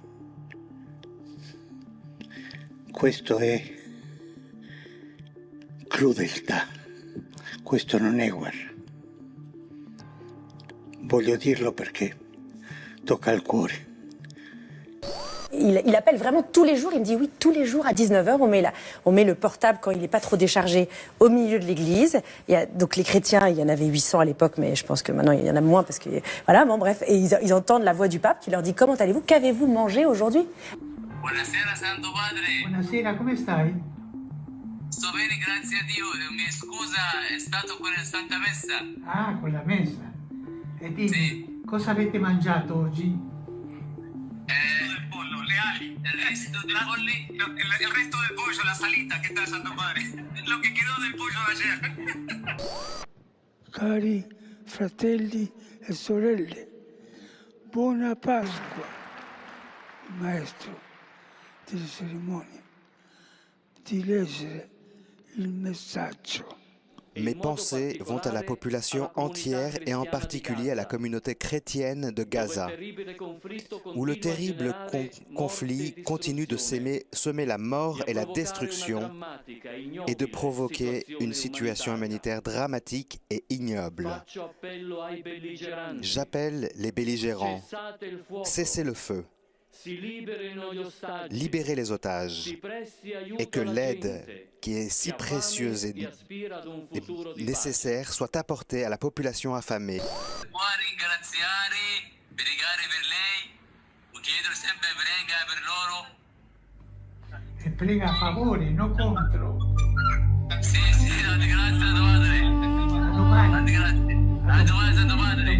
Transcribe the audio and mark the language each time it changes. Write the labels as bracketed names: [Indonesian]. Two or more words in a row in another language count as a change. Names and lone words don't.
[Italian] Questo è crudeltà, questo non è guerra. Voglio dirlo perché tocca al cuore. [French] Il appelle vraiment tous les jours, il me dit oui, tous les jours à 19h, on met le portable quand il n'est pas trop déchargé au milieu de l'église. Donc les chrétiens, il y en avait 800 à l'époque, mais je pense que maintenant il y en a moins parce que... Voilà, bon bref, et ils entendent la voix du pape qui leur dit « Comment allez-vous? Qu'avez-vous mangé aujourd'hui ?» [Italian] Buonasera Santo Padre. Buonasera, come stai? Sto bene, grazie a Dio. Mi scusa, è stato con la Santa Messa. Ah, con la messa. E dimmi, cosa avete mangiato oggi? Le ali, [Spanish] el resto del pollo, la salita, ¿qué tal, Santo Padre? Lo que quedó del pollo de ayer. [Italian] Cari fratelli e sorelle, buona Pasqua, maestro delle cerimonie, di leggere il messaggio. [French] Mes pensées vont à la population entière et en particulier à la communauté chrétienne de Gaza, où le terrible conflit continue de semer la mort et la destruction et de provoquer une situation humanitaire dramatique et ignoble. J'appelle les belligérants, cessez le feu, libérez les otages et que l'aide qui est si précieuse et nécessaire soit apportée à la population affamée. [Italian] E prega a favore, non contro. Sì, grazie, Padre. A domani. A domani, Santo Padre.